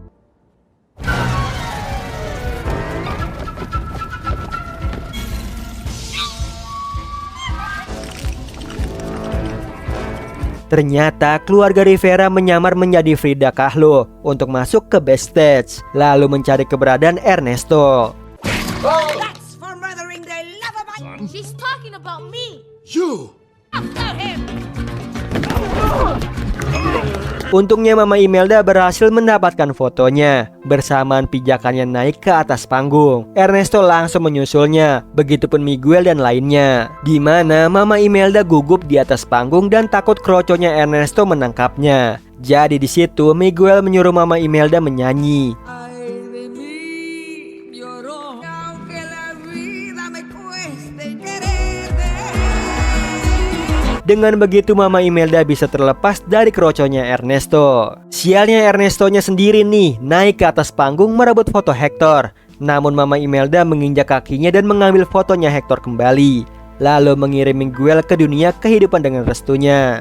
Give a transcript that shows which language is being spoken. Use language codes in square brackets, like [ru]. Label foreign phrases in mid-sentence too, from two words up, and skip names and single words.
[id] Ternyata keluarga Rivera menyamar menjadi Frida Kahlo untuk masuk ke backstage, lalu mencari keberadaan Ernesto. [en] That's for murdering the love of my... She's talking about me. You! After him. [id] Untungnya Mama Imelda berhasil mendapatkan fotonya. Bersamaan pijakannya naik ke atas panggung, Ernesto langsung menyusulnya, begitupun Miguel dan lainnya. Di mana Mama Imelda gugup di atas panggung dan takut kroconya Ernesto menangkapnya. Jadi di situ Miguel menyuruh Mama Imelda menyanyi. [es] Ay de mí, lloró, aunque la vida me cueste quererte. [id] Dengan begitu Mama Imelda bisa terlepas dari kroconya Ernesto. Sialnya Ernestonya sendiri nih naik ke atas panggung merebut foto Hector. Namun Mama Imelda menginjak kakinya dan mengambil fotonya Hector kembali, lalu mengirim Miguel ke dunia kehidupan dengan restunya.